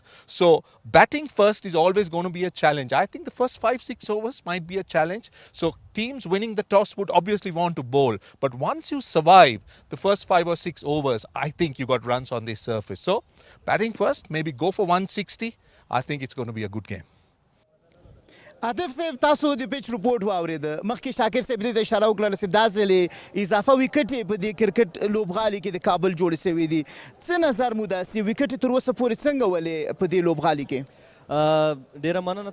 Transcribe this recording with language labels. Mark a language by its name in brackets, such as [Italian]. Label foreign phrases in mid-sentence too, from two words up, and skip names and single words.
[English] So batting first is always going to be a challenge. I think the first 5-6 overs might be a challenge. So teams winning the toss would obviously want to bowl. But once you survive the first 5 or 6 overs, I think you got runs on this surface. So batting first, maybe go for 160. I think it's going to be a good game. [Pashto] عاطف صاحب تاسو د [English] pitch report [Pashto] واورېده، مخکې شاکر صاحب دې ته اشاره وکړله چې دا ځلې اضافه ویکټې په دې کرکټ لوبغالي کې د کابل جوړې شوي دي. څه نظر مو ده چې ویکټې تر اوسه پورې څنګه ولې په دې لوبغالي کې؟ ډیره مننه.